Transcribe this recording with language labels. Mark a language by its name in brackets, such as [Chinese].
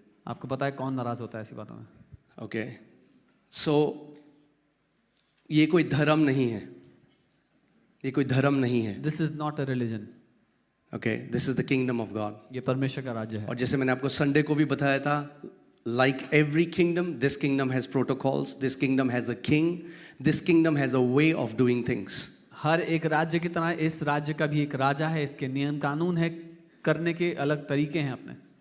[Hindi] आपको पता है कौन नाराज होता है ऐसी बातों में? [English] Okay. [Hindi] So ये कोई धर्म नहीं है, ये कोई धर्म नहीं है। [English] This is not a religion. Okay, this is the kingdom of God. [Hindi] ये परमेश्वर का राज्य है। और जैसे मैंने आपको संडे को भी बताया था, [English] like every kingdom, this kingdom has protocols, this kingdom has a king, this kingdom has a way of doing things. [Hindi] हर एक राज्य की तरह इस राज्य का भी एक राजा है, इसके नियम कानून है, करने के अलग तरीके हैं अपने।